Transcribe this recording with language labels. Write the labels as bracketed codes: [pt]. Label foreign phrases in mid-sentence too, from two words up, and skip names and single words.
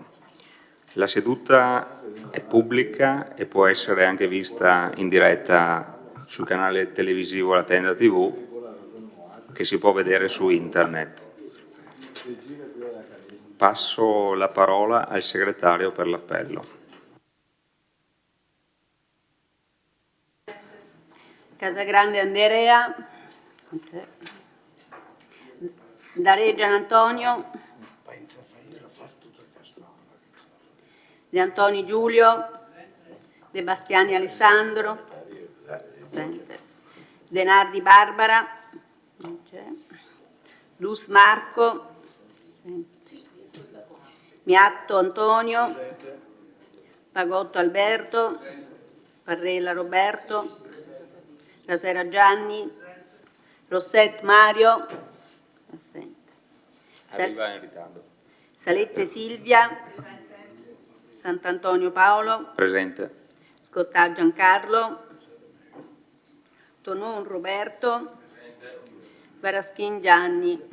[it] La seduta è pubblica e può essere anche vista in diretta sul canale televisivo La Tenda TV, che si può vedere su internet. Passo la parola al segretario per l'appello. Casagrande Andrea, Dareggian Antonio, De Antoni Giulio, De Bastiani Alessandro, De Nardi Barbara, Luz Marco, Miatto Antonio, Pagotto Alberto, Parrella Roberto, Casera Gianni, Rosset Mario, Arriva in ritardo. Salette Silvia, Sant'Antonio Paolo, Presente. Scottà Giancarlo, Tonon Roberto, Varaschin Gianni.